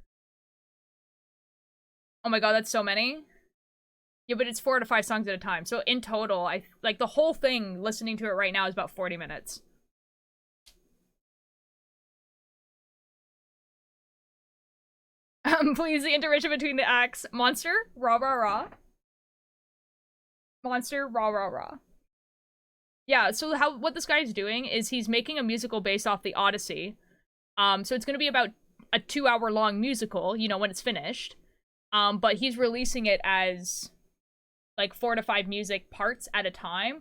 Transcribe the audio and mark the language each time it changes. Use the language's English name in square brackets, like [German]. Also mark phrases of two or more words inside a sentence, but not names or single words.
[English] Oh my god, that's so many. Yeah, but it's 4 to 5 songs at a time. So in total, I like the whole thing, listening to it right now, is about 40 minutes. Please, the intermission between the acts. Monster, rah rah rah. Monster, rah rah rah. Yeah, so what this guy's doing is he's making a musical based off the Odyssey. So it's gonna be about a 2-hour long musical, you know, when it's finished. But he's releasing it as like 4 to 5 music parts at a time.